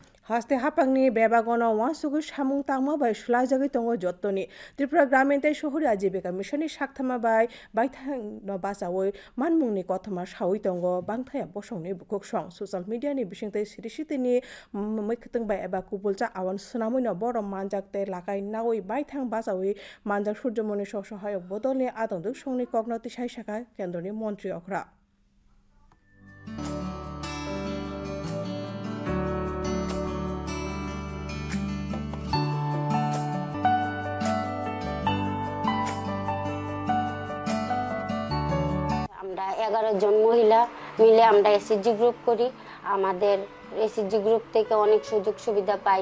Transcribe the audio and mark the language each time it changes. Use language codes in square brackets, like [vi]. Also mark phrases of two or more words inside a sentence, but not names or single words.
[trp] haste hapangni bebagono wansugu samung tangma bai sulajagoi tongo jottoni Tripura Gramin tei Shahori Ajibika Missionni saktama bai baithang no basawoi manmungni kothoma sawi tongo bangthaya bosongni bukuksong [en] social media [trp] ni bisingtei sirisitini maikhwtwng bai eba kubulcha awan swnamoi no boro manjak tei lakai nagoi baithang basawi manjak Surjomoni Swasahayok bodolni atongduk songni kokno tisai saka kendroni montri okra [bn] আমরা 11 জন মহিলা মিলে আমরা [en] SSG group [bn] করি আমাদের [en] SSG group [bn] থেকে অনেক সুযোগ সুবিধা পাই